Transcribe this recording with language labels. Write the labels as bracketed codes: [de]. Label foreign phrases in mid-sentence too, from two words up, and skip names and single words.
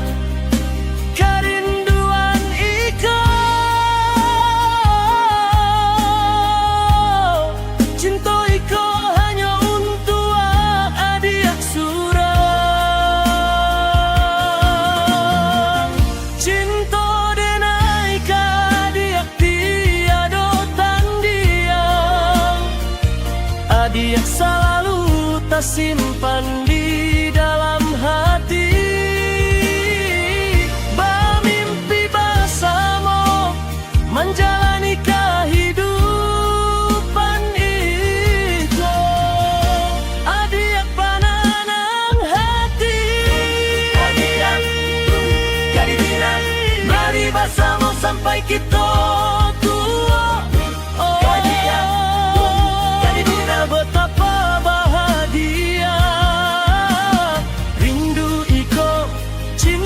[min] Kerinduan iko, cinta iko hanya untuk adik surang. Cinta denai kadiak tiada tandingan. [id] Adik selalu tersimpan di dalam hati. Bermimpi bersama menjalani kehidupan itu. Adik pananang hati, adik jadi bilang, mari bersama sampai kita tua. Oh, jadi bila betapa bahagia. [min] Rindu iko